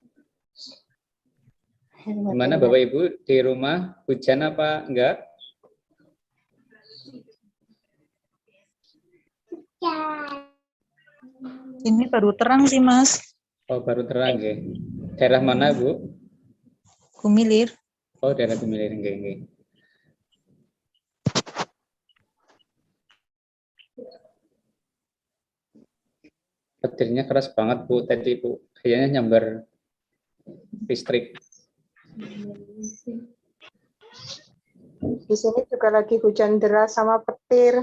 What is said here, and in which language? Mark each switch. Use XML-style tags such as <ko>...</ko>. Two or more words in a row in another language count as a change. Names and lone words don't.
<id>Gimana Bapak Ibu di rumah, hujan apa enggak? Ini baru terang sih, Mas. Oh, baru terang, Daerah mana, Bu? Gumilir. Oh, daerah Gumilir, nggih. Petirnya keras banget, Bu. Tadi, Bu, kayaknya nyambar listrik. Di sini juga lagi hujan deras sama petir.</id>